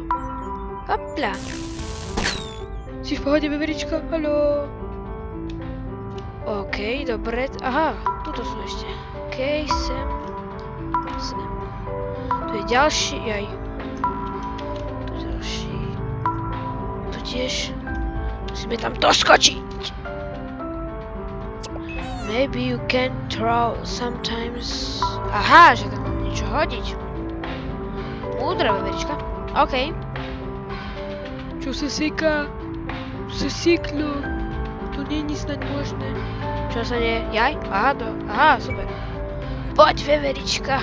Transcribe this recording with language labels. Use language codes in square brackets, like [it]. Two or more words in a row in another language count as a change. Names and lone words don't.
[sk] Hopla. Si v pohode, Veverička? Haló. OK, dobre. Aha, tuto sú ešte. OK, sem. Tu je ďalší, jaj. Tu je ďalší. Tu tiež. Musíme tam doskočiť. [en] Maybe you can throw sometimes. [sk] Aha, že tam mám niečo hodiť. Múdra veverička. OK. Čo sa seká? Tu sa seklo. To nie je snáď možné. Čo sa deje? Jaj? Aha, super. Poď, veverička.